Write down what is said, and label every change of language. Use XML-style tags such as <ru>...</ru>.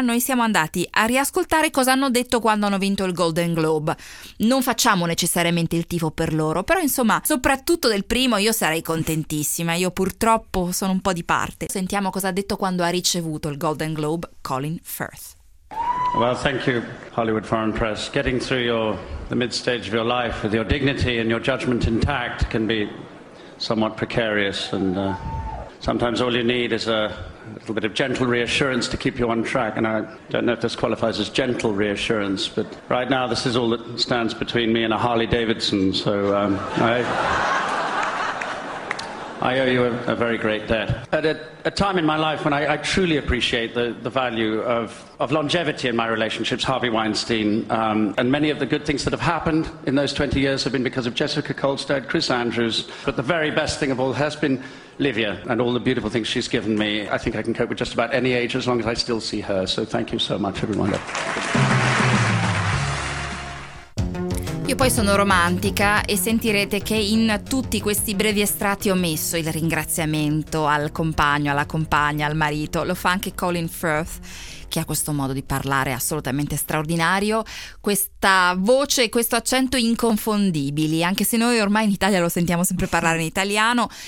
<it>Noi siamo andati a riascoltare cosa hanno detto quando hanno vinto il Golden Globe. Non facciamo necessariamente il tifo per loro, però insomma, soprattutto del primo io sarei contentissima. Io purtroppo sono un po' di parte. Sentiamo cosa ha detto quando ha ricevuto il Golden Globe Colin Firth.</it> <en>Well, thank you, Hollywood Foreign Press. Getting through the mid-stage of your life with your dignity and your judgment intact can be somewhat precarious, and sometimes all you need is a little bit of gentle reassurance to keep you on track. And I don't know if this qualifies as gentle reassurance, but right now this is all that stands between me and a Harley Davidson, so I owe you a very great debt. At a time in my life when I truly appreciate the value of longevity in my relationships, Harvey Weinstein, and many of the good things that have happened in those 20 years have been because of Jessica Kolstad, Chris Andrews, but the very best thing of all has been Livia and all the beautiful things she's given me. I think I can cope with just about any age as long as I still see her. So thank you so much, everyone.</en> <it>Io poi sono romantica e sentirete che in tutti questi brevi estratti ho messo il ringraziamento al compagno, alla compagna, al marito. Lo fa anche Colin Firth, che ha questo modo di parlare assolutamente straordinario, questa voce e questo accento inconfondibili, anche se noi ormai in Italia lo sentiamo sempre parlare in italiano.</it>